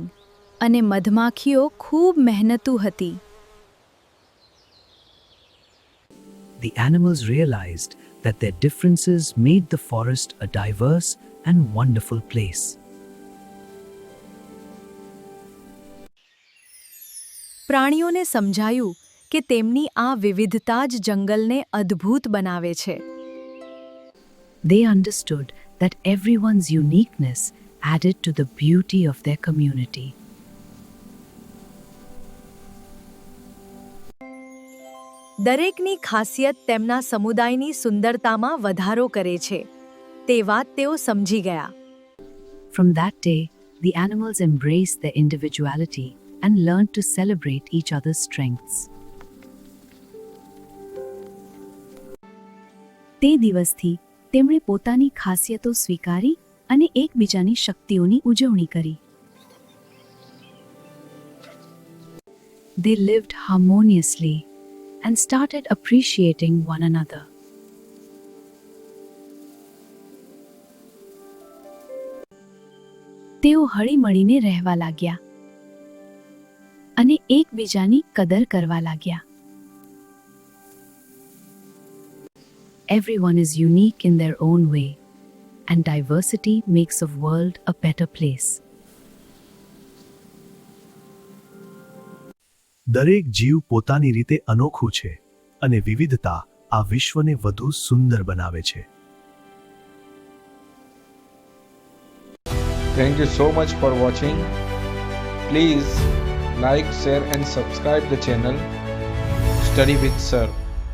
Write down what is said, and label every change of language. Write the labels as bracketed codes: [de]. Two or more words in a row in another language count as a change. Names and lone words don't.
[gu] અને મધમાખીઓ ખૂબ મહેનતુ હતી. [en] The animals realized that their differences made the forest a diverse and wonderful place. [gu] પ્રાણીઓને સમજાયું કે તેમની આ વિવિધતા જ જંગલને અદ્ભુત બનાવે છે. [en] They understood that everyone's uniqueness added to the beauty of their community. [gu] દરેકની ખાસિયત તેમના સમુદાયની સુંદરતામાં વધારો કરે છે. તે વાત તેઓ સમજી ગયા. [en] From that day, the animals embraced their individuality and learned to celebrate each other's strengths. [gu] તે દિવસથી તેમણે પોતાની ખાસિયતો સ્વીકારી અને એકબીજાની શક્તિઓની ઉજવણી કરી. [en] They lived harmoniously and started appreciating one another. [gu] તેઓ હળીમળીને રહેવા લાગ્યા અને એકબીજાની કદર કરવા લાગ્યા. [en] Everyone is unique in their own way, and diversity makes a world a better place. [gu] દરેક જીવ પોતાની રીતે અનોખું છે અને વિવિધતા આ વિશ્વને વધુ સુંદર બનાવે છે. [en] Thank you so much for watching. Please like, share and subscribe the channel Study with Sir.